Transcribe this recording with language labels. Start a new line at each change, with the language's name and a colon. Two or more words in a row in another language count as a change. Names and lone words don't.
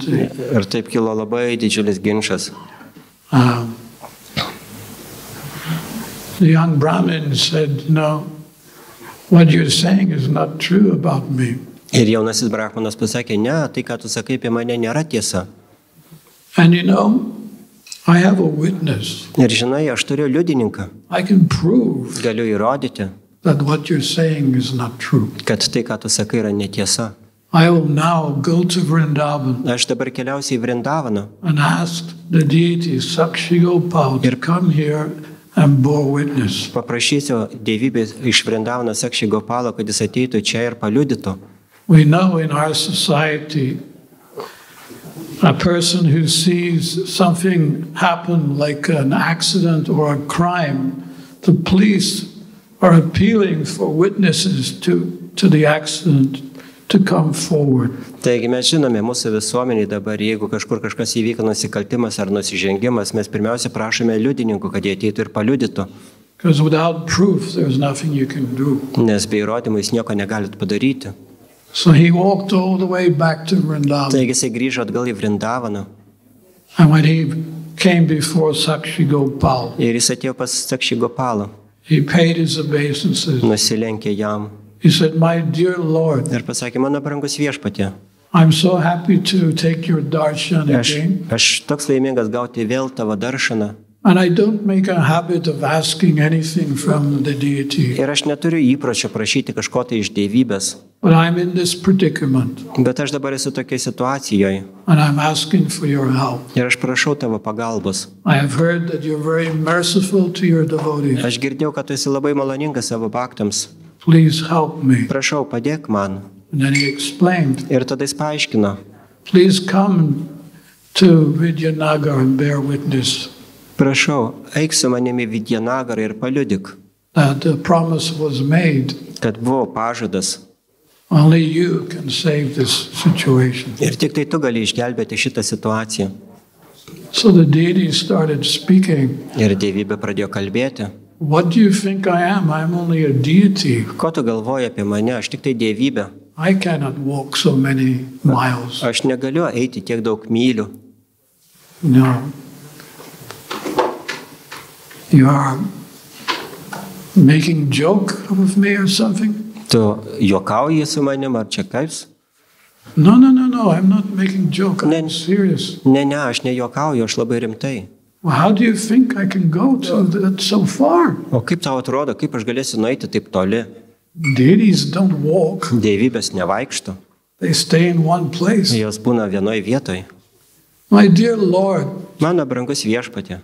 Lithuanian: Ir taip kilo labai didžiulis ginčas.
English: The young Brahmin said, no, what you're saying is not true about me.
Lithuanian: Ir jaunasis brahmanas pasakė, ne, tai ką tu sakai apie mane nėra tiesa.
English: And you know, I have a witness.
Lithuanian: Ir žinai, aš turiu liudininką.
English: I can prove
Lithuanian: Galiu įrodyti,
English: that what you're saying is not true.
Lithuanian: kad tai, ką tu sakai, yra netiesa.
English: I will now go to Vrindavan
Lithuanian: Aš dabar keliausiu į Vrindavaną
English: and ask the deity Sakshi Gopal to come here and bear witness.
Lithuanian: Paprašysiu dievybės iš Vrindavano Sakshi Gopalo, kad jis ateitų čia ir paliudytų.
English: We know in our society a person who sees something happen like an accident or a crime, the police are appealing for witnesses to the accident to come forward.
Lithuanian: Taigi mes žinome, mūsų visuomeniai dabar, jeigu kažkur kažkas įvyko nusikaltimas ar nusižengimas, mes pirmiausia prašome liudininkų, kad jie ateitų ir paliudytų.
English: Because without proof, there's nothing you can do.
Lithuanian: Nes be įrodymų jūs nieko negalit padaryti.
English: So he walked all the way back to Vrindavan.
Lithuanian: Taigi jisai grįžo atgal į Vrindavaną.
English: And when he came before Sakshi Gopal,
Lithuanian: Ir jis atėjo pas Sakshi Gopalą,
English: he paid his obeisances.
Lithuanian: nusilenkė jam
English: He said, my dear Lord,
Lithuanian: ir pasakė, mano brangus viešpatie,
English: I'm so happy to take your darshan again.
Lithuanian: aš toks laimingas gauti vėl tavo daršaną.
English: And I don't make a habit of asking anything from the deity.
Lithuanian: Ir aš neturiu įpročio prašyti kažko tai iš dievybės.
English: But I'm in this predicament.
Lithuanian: Bet aš dabar esu tokiai situacijoje.
English: And I'm asking for your help.
Lithuanian: Ir aš prašau tavo pagalbos.
English: I have heard that you're very merciful to your devotees.
Lithuanian: Aš girdėjau, kad tu esi labai maloningas savo baktams.
English: Please help me.
Lithuanian: Prašau, padėk man.
English: And then he explained,
Lithuanian: Ir tada jis paaiškino.
English: please come to Vidyanagar and bear witness
Lithuanian: Prašau, eik su manimi Vidyanagarą ir paliudyk,
English: that the promise was made.
Lithuanian: kad buvo pažadas.
English: Only you can save this situation.
Lithuanian: Ir tik tai tu gali išgelbėti šitą situaciją.
English: So the deity started speaking.
Lithuanian: Ir dievybė pradėjo kalbėti.
English: What do you think I am? I'm only a deity.
Lithuanian: Ko tu galvoji apie mane? Aš tik tai dievybė.
English: I cannot walk so many miles.
Lithuanian: Aš negaliu eiti tiek daug mylių.
English: No. You are making joke of me or something?
Lithuanian: Tu juokauji su manim, ar čia kaips?
English: No. I'm not making joke. I'm serious.
Lithuanian: Ne, aš nejuokauju, aš labai rimtai.
English: Well, how do you think I can go to that so far?
Lithuanian: O kaip tau atrodo, kaip aš galėsiu nueiti taip toli?
English: Deities don't walk.
Lithuanian: Dievybės nevaikšto.
English: They stay in one place.
Lithuanian: Jos būna vienoje vietoje.
English: My dear Lord,
Lithuanian: Mano brangus viešpatie,